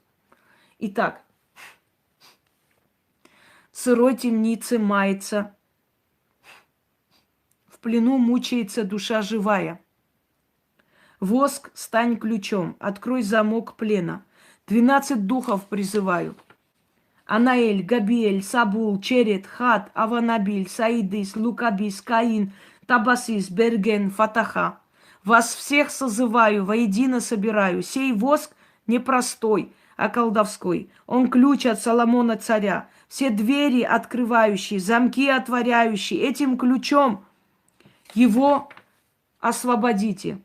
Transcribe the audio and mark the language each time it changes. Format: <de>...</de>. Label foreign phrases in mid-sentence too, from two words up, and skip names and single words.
<ru>Итак, в сырой темнице мается, в плену мучается душа живая. Воск, стань ключом, открой замок плена. 12 духов призываю. Анаэль, Габиэль, Сабул, Черет, Хат, Аванабиль, Саидис, Лукабис, Каин, Табасис, Берген, Фатаха. Вас всех созываю, воедино собираю. Сей воск непростой, а колдовской. Он ключ от Соломона царя. Все двери открывающие, замки отворяющие. Этим ключом его освободите.</ru>